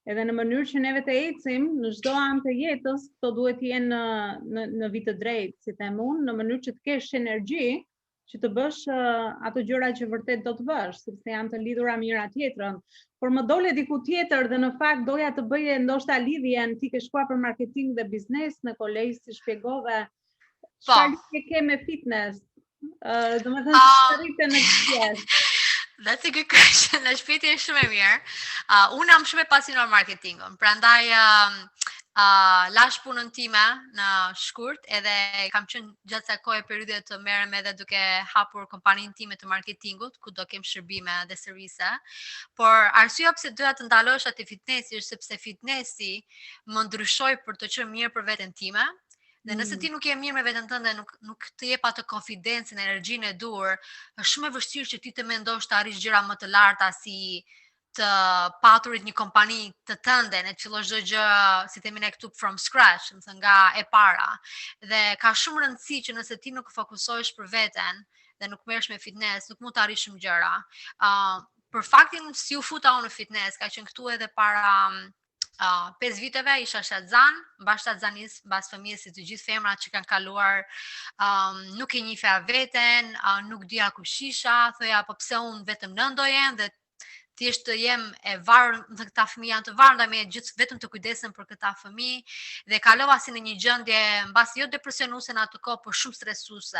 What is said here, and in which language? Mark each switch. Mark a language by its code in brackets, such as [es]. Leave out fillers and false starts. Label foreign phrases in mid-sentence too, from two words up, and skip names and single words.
[sq] Edhe në mënyrë që neve të ecim në çdo anë të jetës, këto duhet të jenë në vit të drejtë, si them unë, në mënyrë që të kesh energji që të bësh ato gjëra që vërtet do të bësh, sepse janë të lidhura njëra tjetrën. Por më dole diku tjetër dhe në fakt doja të bëje ndoshta lidhjen, ti ke shkuar për marketing dhe biznes në kolegj, si shpjegove, çfarë lidhje ke me fitness? Domethënë çfarë rrite në këtë? [en] That's a good question. [sq] Në shpiti është shumë e mirë. Unë jam shumë e pasionuar marketingun. Prandaj lash punën time në shkurt edhe kam qenë gjatë kësaj kohe periudhe të merrem edhe duke hapur kompaninë time të marketingut, ku do kem shërbime dhe servise. Por arsyeja pse doja të ndalohesh atë fitnessi është sepse fitnessi më ndryshoi për të qenë mirë për veten time. Dhe nëse ti nuk je mirë me veten tënde, nuk të jep atë konfidencën, energjinë e dur, është shumë e vështirë që ti të mendosh të arrish gjëra më të larta si të paturit një kompani të tënde, ne të fillosh çdo gjë, si themi ne këtu [en] from scratch, [sq] do të thënë nga e para. Dhe ka shumë rëndësi që nëse ti nuk fokusohesh për veten dhe nuk merresh me fitness, nuk mund të arrish shumë gjëra. Për faktin si u futa unë në fitness, ka qenë këtu edhe para 5 viteve isha shtatzan, mbas shtatzanis, mbas fëmijës si të gjithë femrat që kanë kaluar, nuk e njihja veten, nuk dija kush isha, thoja po pse unë vetëm nëndojem dhe thjesht të jem e varur, dhe këta fëmijë janë të varur, ndaj me gjithë vetëm të kujdesem për këta fëmijë dhe kalova si në një gjendje mbas jo depresionuese në atë kohë, por shumë stresuese.